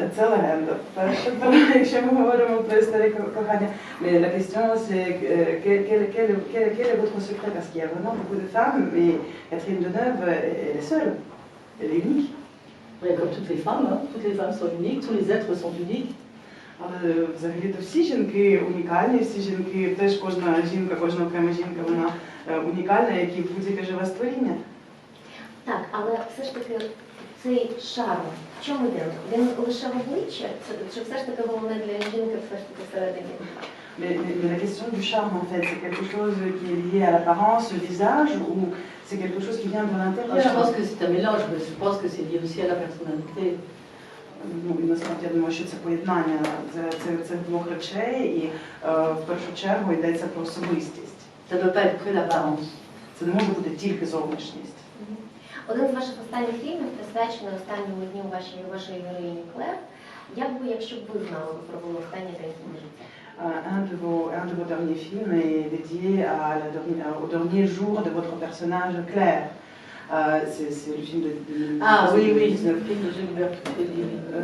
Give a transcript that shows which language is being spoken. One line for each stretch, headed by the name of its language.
French: C'est
Ukrainian: легенда. Якщо ми говоримо про історію кохання,
French: mais la question c'est quel est votre secret? Parce qu'il y a vraiment beaucoup de femmes, mais Catherine Deneuve, elle est seule, elle est unique. Oui, comme toutes les femmes, hein. Toutes les femmes sont uniques, tous les êtres sont uniques.
Ukrainian: Але взагалі-то всі жінки унікальні, всі жінки, теж кожна жінка, кожна окрема жінка, вона унікальна, як і будь-яке живе створіння. Так, але все ж таки цей шарм, в чому він? Він лише в обличчі? Чи все ж таки головне для жінки все ж таки всередині?
French: Mais la question du charme, en fait, c'est quelque chose qui est lié à l'apparence, au visage, ou c'est quelque chose qui vient de l'intérieur? Je pense que c'est un mélange, mais je pense que c'est lié aussi à la personnalité.
Ukrainian: Ну, і насправді я думаю, що це поєднання цих двох речей, і в першу чергу йдеться про особистість.
French: Ça ne peut pas être que l'apparence.
Ukrainian: Це не може бути тільки зовнішність. Один з ваших останніх фільмів присвячений останньому дню вашої героїні Клер. Як би, якщо б ви знали, ви провели останній день свого життя?
French: Un de vos derniers films est dédié au dernier jour de votre personnage Claire. C'est le film de Ah oui, oui, c'est le film de Gilbert Trufelli.